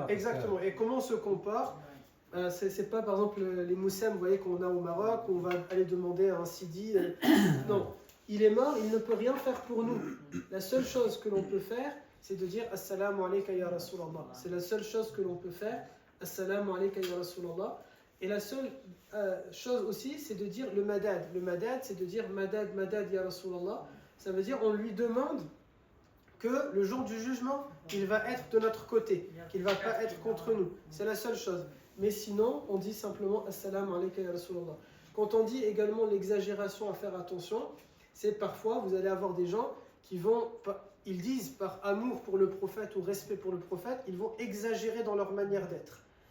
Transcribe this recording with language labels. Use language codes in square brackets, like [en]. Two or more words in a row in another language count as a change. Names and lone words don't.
[fr] Exactement, et comment on se comporte. C'est pas par exemple les moussem, vous voyez, qu'on a au Maroc, où on va aller demander à un sidi. Non, il est mort, il ne peut rien faire pour nous. La seule chose que l'on peut faire, c'est de dire [ar] السلام عليك يا رسول الله. [fr] C'est la seule chose que l'on peut faire. [ar] السلام عليك يا رسول الله. [fr] Et la seule chose aussi, c'est de dire le madad. Le madad, c'est de dire [ar] مدد مدد يا رسول الله. [fr] Ça veut dire on lui demande que le jour du jugement, il va être de notre côté, qu'il ne va pas être contre nous. C'est la seule chose. Mais sinon, on dit simplement [ar] السلام عليك يا رسول الله. [fr] Quand on dit également l'exagération à faire attention, c'est parfois, vous allez avoir des gens qui vont, ils disent par amour pour le prophète ou respect pour le prophète, ils vont exagérer dans leur manière d'être.